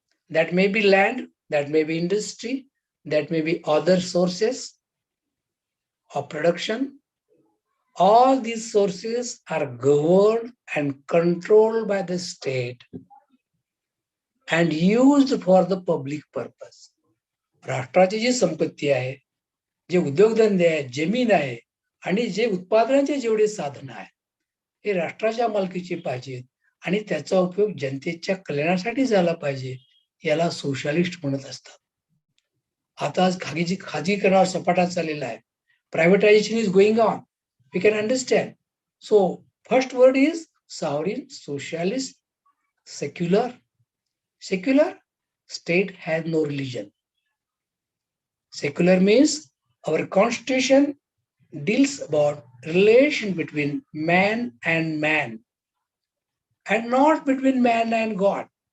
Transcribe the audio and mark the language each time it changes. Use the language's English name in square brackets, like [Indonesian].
[English] That may be land, that may be industry, that may be other sources of production. All these sources are governed and controlled by the state and used for the public purpose. [Marathi] राष्ट्राची जी संपत्ती आहे, जे उद्योगधंदे आहे, जमीन आहे आणि जे उत्पादनाचे जेवढे साधन आहे, हे राष्ट्राच्या मालकीचे पाहिजेत आणि त्याचा उपयोग जनतेच्या कल्याणासाठी झाला पाहिजे. याला सोशलिस्ट म्हणत असतात. आता खाजगीकरणावर सपाटा चाललेला आहे. [English] Privatization is going on. We can understand. So first word is sovereign, socialist, secular. Secular, state has no religion. Secular means our constitution deals about relation between man, and not between man and God.